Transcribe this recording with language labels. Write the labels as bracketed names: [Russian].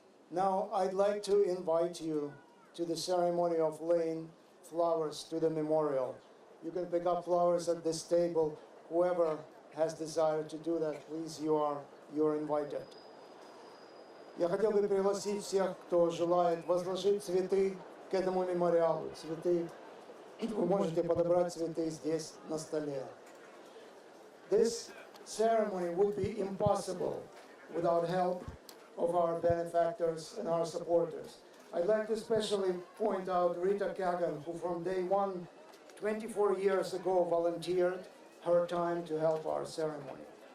[English] Now, I'd like to invite you to the ceremony of laying flowers to the memorial. You can pick up flowers at this table. Whoever has desire to do that, please, you're invited. [Russian] Я хотел бы пригласить всех, кто желает возложить цветы к этому мемориалу. Цветы, вы можете подобрать цветы здесь, на столе. [English] This ceremony would be impossible without help of our benefactors and our supporters. I'd like to especially point out Rita Kagan, who from day one, 24 years ago, volunteered her time to help our ceremony.